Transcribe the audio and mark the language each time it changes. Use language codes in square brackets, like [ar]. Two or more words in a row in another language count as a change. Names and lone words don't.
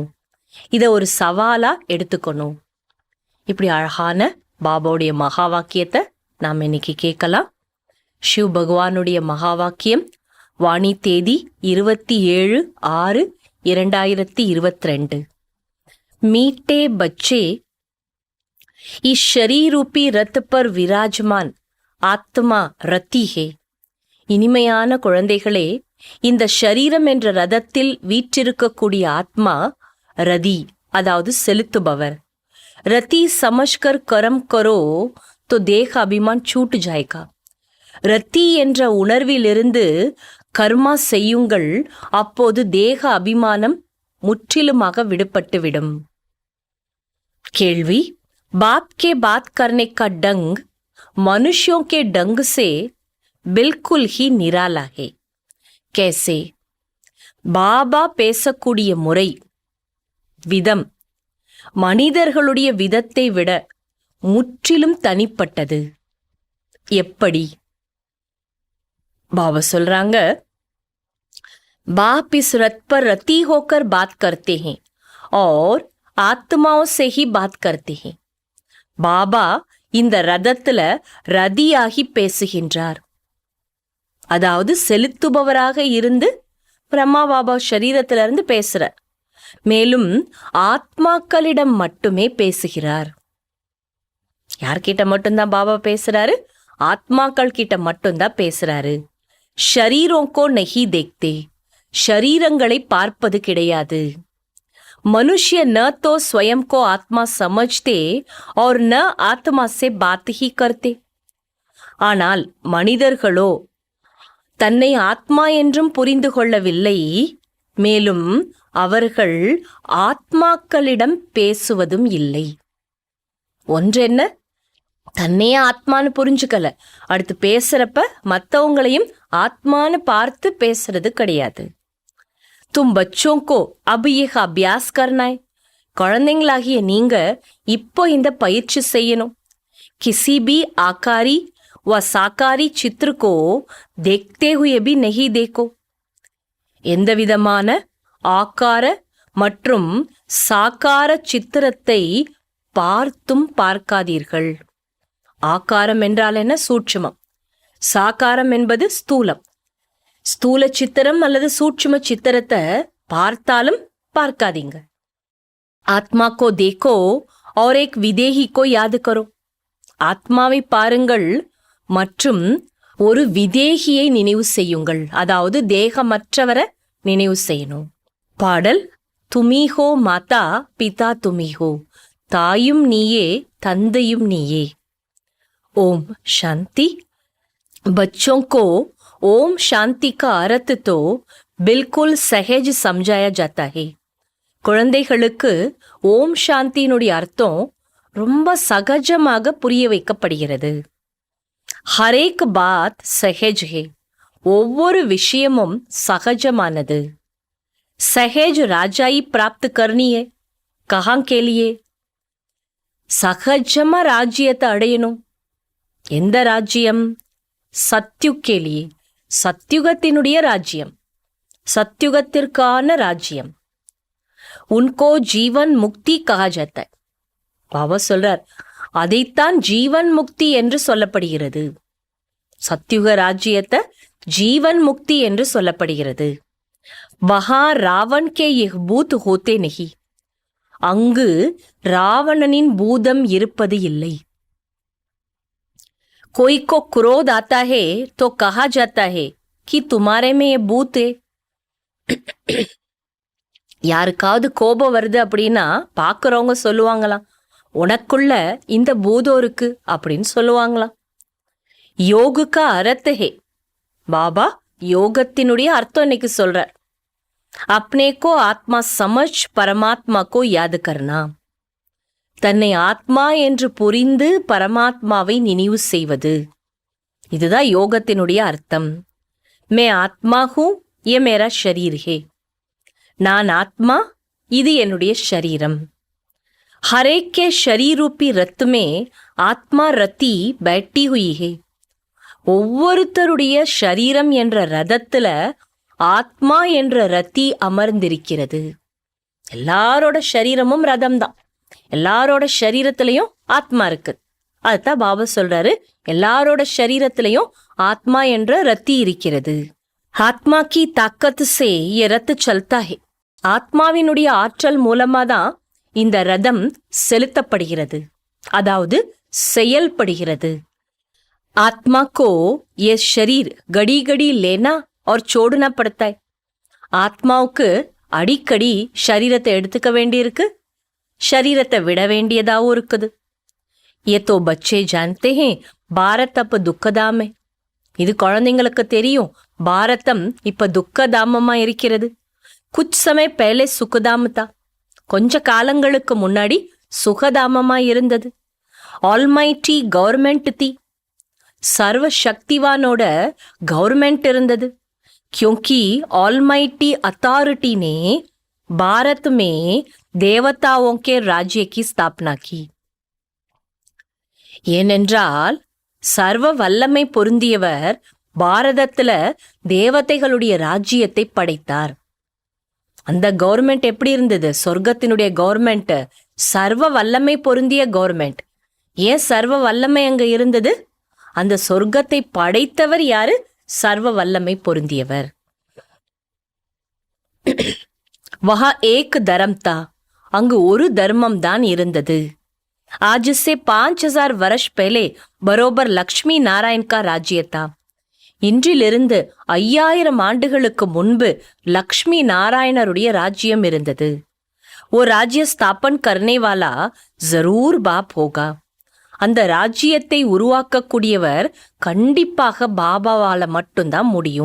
[ta] இதை ஒரு சவாலா எடுத்துக்கணும். இப்படி அழகான பாபாவுடைய மகா வாக்கியத்தை நாம் இன்னைக்கு கேட்கலாம். சிவ் பகவானுடைய மகா வாக்கியம், வாணி தேதி 27/6/2022. [hi] मीठे बच्चे इस शरीर रूपी रथ पर विराजमान आत्मा रथी है. [ta] இனிமையான குழந்தைகளே, இந்த ஷரீரம் என்ற ரதத்தில் வீற்றிருக்கக்கூடிய ஆத்மா ரதி, அதாவது செலுத்துபவர். [hi] रथी समझकर कर्म करो तो देह अभिमान छूट जाएगा. [ta] ரத்தி என்ற உணர்விலிருந்து கர்மா செய்யுங்கள், அப்போது தேக அபிமானம் முற்றிலுமாக விடுபட்டுவிடும். கேள்வி: [hi] बाप के बात करने का डंग मनुष्यों के डंग से बिल्कुल ही निराला है. कैसे? [ta] பாபா பேசக்கூடிய முறை, விதம் மனிதர்களுடைய விதத்தை விட முற்றிலும் தனிப்பட்டது. எப்படி? பாபா சொல்றாங்க, [hi] बाप इस रथ पर रति होकर बात करते हैं और आत्माओं से ही बात करते हैं. [ta] பாபா இந்த ரதத்துல ரதியாகி பேசுகின்றார். அதாவது செலுத்துபவராக இருந்து பிரம்மா பாபா சரீரத்திலிருந்து பேசுறார். மேலும் ஆத்மாக்களிடம் மட்டுமே பேசுகிறார். யார்கிட்ட மட்டும்தான் பாபா பேசுறாரு? ஆத்மாக்கள் கிட்ட மட்டும்தான் பேசுறாரு. [hi] शरीरों को नहीं देखते, [ta] ஷரீரங்களை பார்ப்பது கிடையாது. [hi] मनुष्य न तो स्वयं को आत्मा समझते और न आत्मा से बात ही करते. [ta] ஆனால் மனிதர்களோ தன்னை ஆத்மா என்றும் புரிந்து கொள்ளவில்லை. மேலும் அவர்கள் ஆத்மாக்களிடம் பேசுவதும் இல்லை. ஒன்றென்ன, தன்னையே ஆத்மான்னு புரிஞ்சுக்கல, அடுத்து பேசுறப்ப மற்றவங்களையும் ஆத்மான்னு பார்த்து பேசுறது கிடையாது. [hi] तुम बच्चों को अब यह अभ्यास करना है. [ta] குழந்தைங்களாகிய நீங்க இப்போ இந்த பயிற்சி செய்யணும். [hi] किसी भी आकारी व साकारी चित्र को देखते हुए भी नहीं देखो. [ta] எந்த விதமான ஆக்கார மற்றும் சாக்கார சித்திரத்தை பார்த்தும் பார்க்காதீர்கள். ஆக்காரம் என்றால் என்ன? சூட்சுமம். சாக்காரம் என்பது ஸ்தூலம். ஸ்தூல சித்திரம் அல்லது சூட்சும சித்திரத்தை பார்த்தாலும் பார்க்காதீங்க. [hi] आत्मा को देखो और एक विदेही को याद करो. [ta] ஆத்மாவை பாருங்கள் மற்றும் ஒரு விதேகியை நினைவு செய்யுங்கள். அதாவது தேகமற்றவரை நினைவு செய்யணும். பாடல்: [hi] तुम्हीं हो माता पिता तुम्हीं हो, [ta] தாயும் நீயே தந்தையும் நீயே. ஓம் சாந்தி. [hi] बच्चों को ओम शांति का अर्थ तो बिल्कुल सहज समझाया जाता है. [ta] குழந்தைகளுக்கு ஓம் சாந்தியினுடைய அர்த்தம் ரொம்ப சகஜமாக புரிய வைக்கப்படுகிறது. [hi] हरेक बात सहज है, [ta] ஒவ்வொரு விஷயமும் சகஜமானது. [hi] सहज राजाई प्राप्त करनी है कहाँ के लिए? [ta] சகஜமா ராஜ்யத்தை அடையணும். எந்த ராஜ்யம்? சத்யுகேலியே, சத்யுகத்தினுடைய ராஜ்யம், சத்யுகத்திற்கான ராஜ்யம். [hi] उनको जीवन मुक्ति कहा जाता है. [ta] பாபா சொல்றார், அதைத்தான் ஜீவன் முக்தி என்று சொல்லப்படுகிறது. சத்யுக ராஜ்யத்தை ஜீவன் முக்தி என்று சொல்லப்படுகிறது. [hi] वहाँ रावण के यह भूत होते नहीं. [ta] அங்கு ராவணனின் பூதம் இருப்பது இல்லை. [hi] कोई को क्रोध आता है तो कहा जाता है कि तुम्हारे में ये भूत है. [ta] யாருக்காவது கோபம் வருது அப்படின்னா பார்க்குறவங்க சொல்லுவாங்களாம், உனக்குள்ள இந்த பூதம் இருக்கு அப்படின்னு சொல்லுவாங்களாம். [hi] योग का अर्थ है. [ta] பாபா யோகத்தினுடைய அர்த்தம் இன்னைக்கு சொல்றார். [hi] अपने को आत्मा समझ परमात्मा को याद करना. [ta] தன்னை ஆத்மா என்று புரிந்து பரமாத்மாவை நினைவு செய்வது. இதுதான் யோகத்தினுடைய அர்த்தம். [hi] मैं आत्मा हूँ, ये मेरा शरीर है. [ta] நான் ஆத்மா, இது என்னுடைய ஷரீரம். [hi] हरेक के शरीर रूपी रथ में आत्मा रथी बैठी हुई है. [ta] ஒவ்வொருத்தருடைய ஷரீரம் என்ற ரதத்துல ஆத்மா என்ற ரத்தி அமர்ந்திருக்கிறது. எல்லாரோட ஷரீரமும் ரதம்தான். எல்லாரோட ஷரீரத்திலையும் ஆத்மா இருக்கு. அதுதான் பாபா சொல்றாரு, எல்லாரோட ஷரீரத்திலையும் ஆத்மா என்ற ரத்தி இருக்கிறது. [hi] आत्मा की ताकत से ये रथ चलता है. [ta] ஆத்மாவினுடைய ஆற்றல் மூலமா தான் இந்த ரதம் செலுத்தப்படுகிறது, அதாவது செயல்படுகிறது. [hi] आत्मा को ये शरीर घड़ी घड़ी लेना और छोड़ना पड़ता है. [ta] ஆத்மாவுக்கு அடிக்கடி ஷரீரத்தை எடுத்துக்க வேண்டியிருக்கு, ஷரீரத்தை விட வேண்டியதாகவும் இருக்குது. [hi] ये तो बच्चे जानते हैं भारत अब दुःखधाम है. [ta] இது குழந்தைங்களுக்கு தெரியும், பாரதம் இப்ப துக்கதாமமா இருக்கிறது. [hi] कुछ समय पहले सुखधाम था. [ta] கொஞ்ச காலங்களுக்கு முன்னாடி சுகதாமமா இருந்தது. [en] almighty government [hi] थी. [ta] சர்வ சக்திவானோட கவர்மெண்ட் இருந்தது. [hi] क्योंकि [en] almighty authority [hi] ने भारत में देवताओं के राज्य की स्थापना की. [ta] ஏனென்றால் சர்வ வல்லமை பொருந்தியவர் பாரதத்துல தேவதைகளுடைய ராஜ்யத்தை படைத்தார். அந்த கவர்மெண்ட் எப்படி இருந்தது? சொர்க்கத்தினுடைய கவர்மெண்ட், சர்வ வல்லமை பொருந்திய கவர்மெண்ட். ஏன் சர்வ வல்லமை அங்க இருந்தது? அந்த சொர்க்கத்தை படைத்தவர் யாரு? சர்வ வல்லமை பொருந்தியவர். [hi] वहाँ एक धर्म था. [ta] அங்கு ஒரு தர்மம் தான் இருந்தது. [hi] आज से 5000 वर्ष पहले बरोबर लक्ष्मी नारायण का राज्य था. [ta] இன்றிலிருந்து 5000 ஆண்டுகளுக்கு முன்பு லக்ஷ்மி நாராயணருடைய ராஜ்யம் இருந்தது. [hi] वो राज्य स्थापन करने वाला ज़रूर बाप होगा. [ta] அந்த ராஜ்யத்தை உருவாக்கக்கூடியவர் கண்டிப்பாக பாபாவால மட்டும்தான் முடியும்.